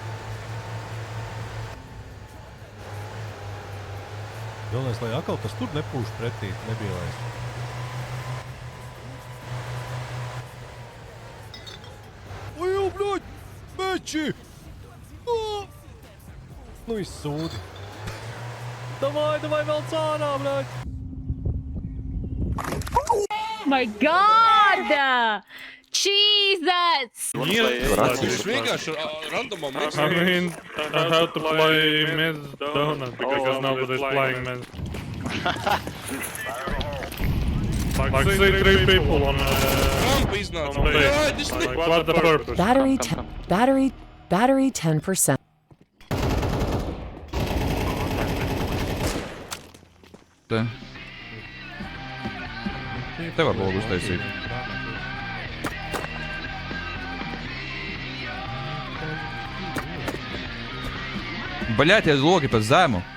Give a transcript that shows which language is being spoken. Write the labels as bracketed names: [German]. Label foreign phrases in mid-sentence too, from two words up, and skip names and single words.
[Latvian] Galvenais, lai atkal tas tur nepūš pretī, nebielais. Ojau, bļoļ! Meči! Nu, izsūdi. Davai, vēl cārā, bļoļ! [English] Oh my God! Jesus! [Latvian] Viņš vienkārši randomā mix. [English] I mean, I have to play mid donut because nobody's playing mid. Like say 3 people on base. Like, what's the purpose? Battery 10%. [Latvian] Te var logu uztaisīt. Baļēties logi pa zemu.